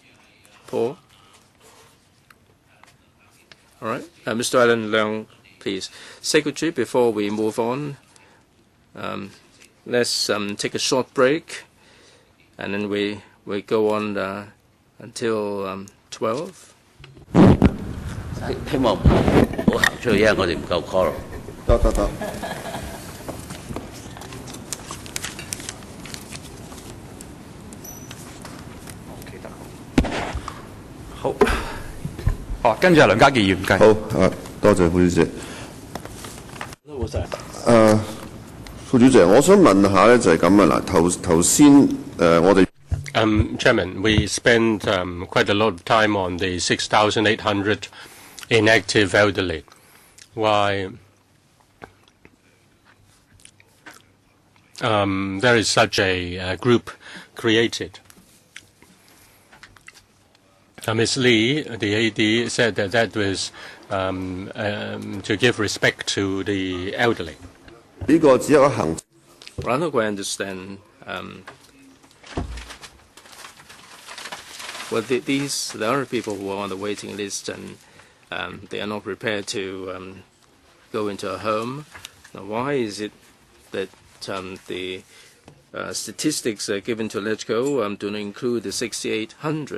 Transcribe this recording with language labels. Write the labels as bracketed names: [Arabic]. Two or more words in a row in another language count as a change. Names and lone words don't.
[English] Paul? All right. Mr. Alan Leung, please. Secretary, before we move on, let's take a short break, and then we go on until 12. [Cantonese] 希望唔好行出去，因為我哋唔夠 call。得。好。哦，跟住係梁家傑議員繼續。好多謝副主席。副主席，我想問下咧，就係咁啊嗱，頭先我哋。 [English] Chairman, we spent quite a lot of time on the 6,800 inactive elderly. Why there is such a group created? Ms. Lee, the AD, said that that was to give respect to the elderly. [Cantonese] 呢個只係一個行。 [English] Well, I don't quite understand. Well, there are people who are on the waiting list, and they are not prepared to go into a home. Now, why is it that the statistics given to LegCo do not include the 6,800?